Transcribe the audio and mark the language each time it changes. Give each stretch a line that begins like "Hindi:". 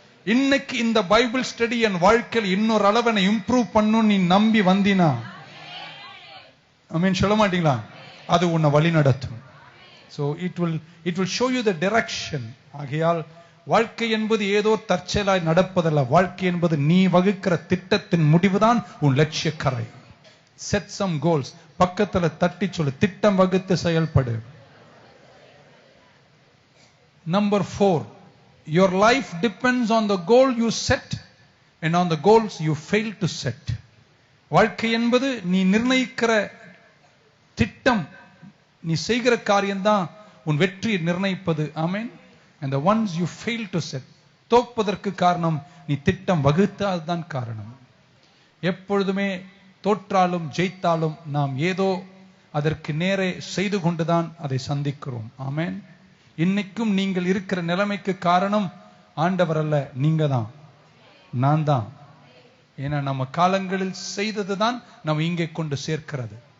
Tamil: இன்னைக்கு இந்த Bible study என் வாழ்க்கையில் இன்னொரு அளவை இம்ப்ரூவ் பண்ணும் நீ நம்பி வந்தினா, ஆமென் சொல்ல மாட்டீங்களா? அது உன்னை வழி நடத்தும்.
English: So it will show you the direction.
Tamil: ஆகையால் வாழ்க்கை என்பது ஏதோ தற்செயலாய் நடப்பதல்ல. வாழ்க்கை என்பது நீ வகுக்கிற திட்டத்தின் முடிவுதான் உன் லட்சிய கரை.
English: Set some goals.
Tamil: பக்கத்துல தட்டி சொல்லு, திட்டம் வகுத்து செயல்படு.
English: Number 4, your life depends on the goal you set and on the goals you fail to set.
Tamil: வாழ்க்கை என்பது நீ நிர்ணயிக்கிற திட்டம், நீ செய்கிற காரியம்தான் உன் வெற்றியை நிர்ணயிப்பது. ஆமென்.
English: And the ones you fail to set,
Tamil: தோற்பதற்கு காரணம் நீ திட்டம் வகுத்தால்தான் காரணம். எப்பொழுதுமே தோற்றாலும் ஜெயித்தாலும் நாம் ஏதோ அதற்கு நேரே செய்து கொண்டுதான் அதை சந்திக்கிறோம். ஆமென். இன்னைக்கும் நீங்கள் இருக்கிற நிலைமைக்கு காரணம் ஆண்டவர் அல்ல, நீங்க தான், நான் தான். ஏன்னா நம்ம காலங்களில் செய்ததுதான் நம்ம இங்கே கொண்டு சேர்க்கிறது.